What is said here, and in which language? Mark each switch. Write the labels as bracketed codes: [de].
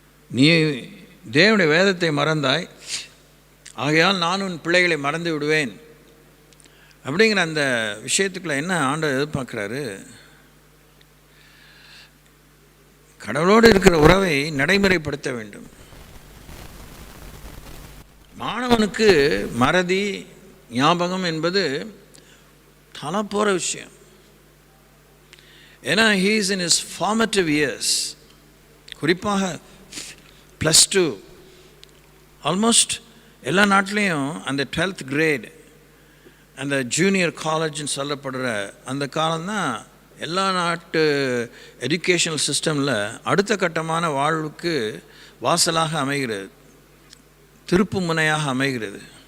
[ta] நீ தேவனுடைய வேதத்தை மறந்தாய், ஆகையால் நான் உன் பிள்ளைகளை மறந்து விடுவேன் அப்படிங்கிற அந்த விஷயத்துக்குள்ள என்ன ஆண்டவர் எதிர்பார்க்குறாரு? கடவுளோடு இருக்கிற உறவை நடைமுறைப்படுத்த வேண்டும். மாணவனுக்கு மறதி ஞாபகம் என்பது தலை போகிற விஷயம். ஏன்னா [en] he is in his formative years. [ta] குறிப்பாக +2 ஆல்மோஸ்ட் எல்லா நாட்டிலையும் அந்த 12th கிரேட், அந்த ஜூனியர் காலேஜ்னு சொல்லப்படுற அந்த காலம்தான் எல்லா நாட்டு எஜுகேஷனல் சிஸ்டமில் அடுத்த கட்டமான வாழ்வுக்கு வாசலாக அமைகிறது, திருப்பு முனையாக அமைகிறது.